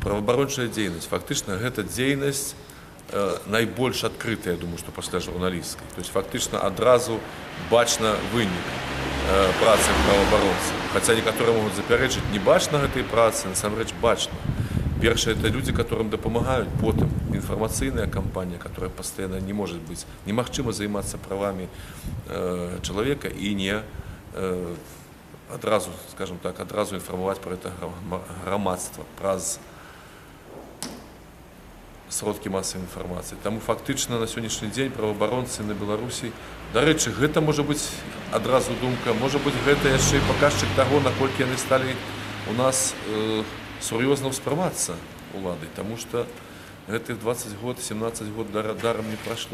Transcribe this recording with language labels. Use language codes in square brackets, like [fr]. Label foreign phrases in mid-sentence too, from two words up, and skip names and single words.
[be] праваабарончая дзейнасць фактычна гэта дзейнасць найбольш адкрытая, я думаю, што пасля журналісцкай. [ru] То есть [be] фактычна адразу бачна вынік працы праваабаронцаў. Хаця некаторыя могуць запярэчыць, не бачна гэтай працы, насамрэч бачна. Першае, [ru] это люди, которым [be] дапамагаюць, потым інфармацыйная кампанія, [ru] которая постоянно не может быть, [be] немагчыма займацца правамі чалавека і не адразу, скажем так, адразу інфармаваць [ru] про это [be] грамадства праз сродкі масавай інфармацыі. Таму фактычна на сённяшні дзень праваабаронцы на Беларусі, дарэчы, гэта можа быць адразу думка, можа быць гэта яшчэ і паказчык таго, наколькі яны сталі у нас сур'ёзна ўспрымацца уладай, таму што гэтых 20 год, 17 год дарам не прайшло.